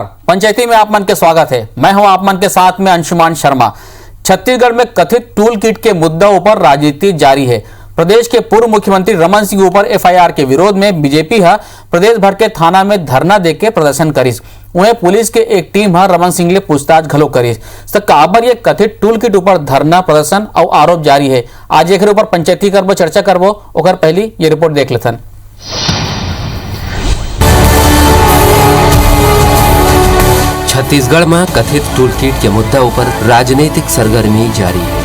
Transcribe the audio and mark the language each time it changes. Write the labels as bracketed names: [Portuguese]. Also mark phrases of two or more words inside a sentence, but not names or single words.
[Chhattisgarhi] पंचायती में आप मन के स्वागत है। मैं हूं आप मन के साथ में अंशुमान शर्मा। छत्तीसगढ़ में कथित [English] tool kit [Chhattisgarhi] के मुद्दा ऊपर राजनीति जारी है। प्रदेश के पूर्व मुख्यमंत्री रमन सिंह ऊपर एफआईआर के विरोध में बीजेपी प्रदेश भर के थाना में धरना देके प्रदर्शन करीस। उन्हें पुलिस के एक टीम रमन सिंह ले पूछताछ घलो करीस। काबर ये कथित [English] tool kit [Chhattisgarhi] ऊपर धरना प्रदर्शन और आरोप जारी है। आज एक ऊपर पंचायती करबो, चर्चा करबो। ओकर पहली ये रिपोर्ट देख लेथन। छत्तीसगढ़ में कथित [English] tool kit [Chhattisgarhi] के मुद्दा ऊपर राजनीतिक सरगर्मी जारी है।